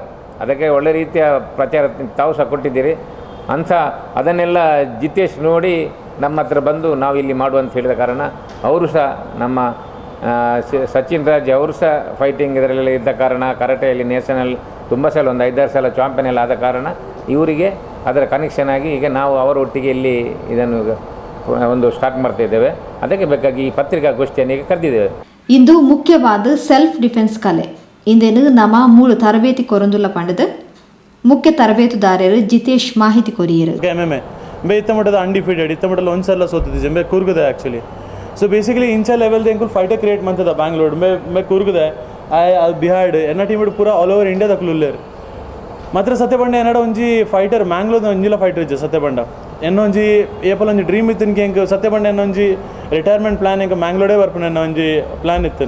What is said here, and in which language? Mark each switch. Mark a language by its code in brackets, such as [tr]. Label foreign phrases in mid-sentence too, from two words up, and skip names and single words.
[kn] ಅದಕ್ಕೆ ಒಳ್ಳೆ ರೀತಿಯ ಪ್ರಚಾರ ತಾವು ಸಹ ಕೊಟ್ಟಿದ್ದೀರಿ. ಅದನ್ನೆಲ್ಲ ಜಿತೇಶ್ ನೋಡಿ ನಮ್ಮ ಹತ್ರ ಬಂದು ನಾವು ಇಲ್ಲಿ ಮಾಡುವಂತ ಹೇಳಿದ ಕಾರಣ ಅವರು ಸಹ ನಮ್ಮ ಸಚಿನ್ ರಾಜ್ ಅವರು ಸಹ ಫೈಟಿಂಗ್ ಇದರಲ್ಲಿ ಇದ್ದ ಕಾರಣ, ಕರಾಟೆಯಲ್ಲಿ ನ್ಯಾಷನಲ್ ತುಂಬ ಸಲ ಒಂದು 5-6 ಸಲ ಚಾಂಪಿಯನ್ ಎಲ್ಲ ಆದ ಕಾರಣ ಇವರಿಗೆ ಅದರ ಕನೆಕ್ಷನ್ ಆಗಿ ಈಗ ನಾವು ಅವರೊಟ್ಟಿಗೆ ಇಲ್ಲಿ ಇದನ್ನು ಒಂದು ಸ್ಟಾರ್ಟ್ ಮಾಡ್ತಾ ಇದ್ದೇವೆ. ಅದಕ್ಕೆ ಬೇಕಾಗಿ ಈ ಪತ್ರಿಕಾಗೋಷ್ಠಿಯನ್ನು ಈಗ ಕರೆದಿದ್ದೇವೆ. [tcy] ಇಂದು ಮುಖ್ಯವಾದ [en] self defence [tcy] ಕಲೆ ಇಂದೇನು ನಮ್ಮ ಮೂಳು ತರಬೇತಿ ಕೊರೊಂದುಲ್ಲ ಪಂಡದು ಮುಖ್ಯ ತರಬೇತುದಾರರು ಜಿತೇಶ್ ಮಾಹಿತಿ ಕೊರಿಯರು. ಇತ್ತ ಮಟ್ಟದ ಅನ್ಡಿಫೀಟೆಡ್, ಇತ್ತ ಮಟ್ಟದಲ್ಲಿ ಒಂದ್ಸಲ ಸೋತಿದ್ದೆ ಮೇ ಕೂರ್ಗದೆ ಆ್ಯಕ್ಚುಲಿ. [en] so basically [tcy] ಇಂಚ ಲೆವೆಲ್ದು ಎಂಕುಲ್ [en] fighter create [tcy] ಮಾಡ್ತದ ಬ್ಯಾಂಗ್ಳೂರ್ ಮೇ ಕೂರ್ಗದೆ ಬಿಹಾರ್ಡ್ ಎನ್ನ ಟೀಮ್ ಪೂರ [en] all over India [tcy] ಕುಲ್ಲೇರು ಮಾತ್ರ ಸತ್ಯ ಬಂಡ ಎನ್ನಡ ಒಂಜಿ ಫೈಟರ್ ಮ್ಯಾಂಗ್ಳೂರ್ ಒಂಜಿಲ ಫೈಟರ್ ಇಜ್ಜೆ ಸತ್ಯ ಬಂಡ ಎನ್ನೊಂಜಿ ಏಪಲ್ ಒಂಜಿ ಡ್ರೀಮ್ ಇತ್ತಿನ್ಗೆ ಹೆಂಗೆ ಸತ್ಯ ಬಂಡ ಎನ್ನೊಂಜಿ [en] retirement plan [tcy] ಹೆಂಗೆ ಮ್ಯಾಂಗ್ಳೂರೇ ಬರ್ಪುನ ಎನ್ನ ಒಂಜಿ ಪ್ಲಾನ್ ಇತ್ತನು.